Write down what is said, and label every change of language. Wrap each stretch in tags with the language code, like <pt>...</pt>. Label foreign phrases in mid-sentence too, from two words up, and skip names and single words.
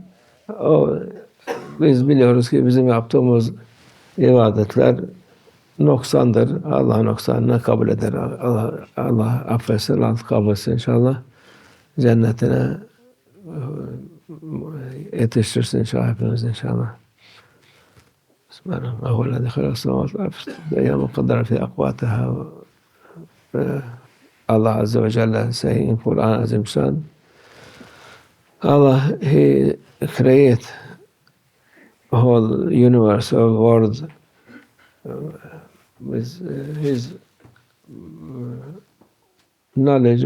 <tr>Biz biliyoruz ki bizim yaptığımız ibadetler noksandır. Allah noksanını kabul eder. Allah affetsin, Allah kabul etsin inşallah. Cennetine yetiştirsin inşallah hepimiz inşallah.</tr> <ar>سبحانه وهو الذي خلق السماوات والأرض في أيام قدر في أقواتها. الله عز وجل</ar> <en>say in Quran Azim Shan, Allah, He create whole universe or world with His knowledge.</en>